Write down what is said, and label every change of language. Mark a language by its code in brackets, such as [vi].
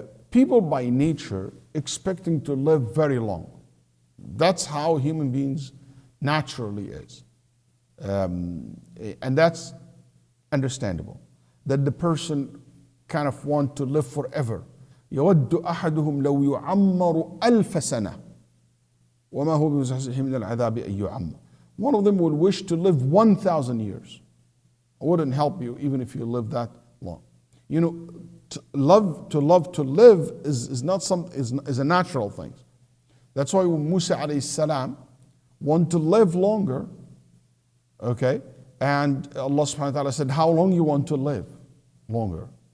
[en] People by nature expecting to live very long. That's how human beings naturally is. And that's understandable. That the person kind of want to live forever. [ar] يود أحدهم لو يعمر ألف سنة وما هو بمزحزحه من العذاب أن يعمر. [en] One of them would wish to live 1,000 years. It wouldn't help you even if you live that long. To live is not is a natural thing. That's why when Musa alayhi salam want to live longer, okay, and Allah subhanahu wa ta'ala said, how long you want to live? Longer.